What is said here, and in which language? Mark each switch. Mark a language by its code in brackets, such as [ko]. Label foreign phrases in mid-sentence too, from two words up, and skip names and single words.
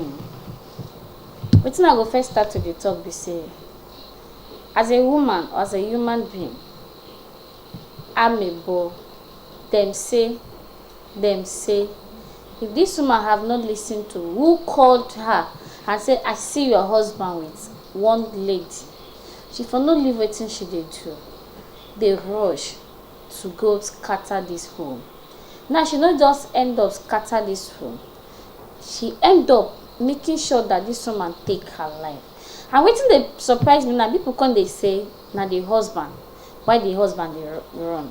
[pcm] Wetin I go first start to the talk be say, as a woman or as a human being, Amebo, them say, if this woman have not listened to who called her and said, I see your husband with one lady, she for not leave wetin she dey do. They rush to go scatter this home. Now she not just end up scatter this home, she end up making sure that this woman take her life. And wetin dey surprise me now, people come dey say na the husband, why the husband dey run.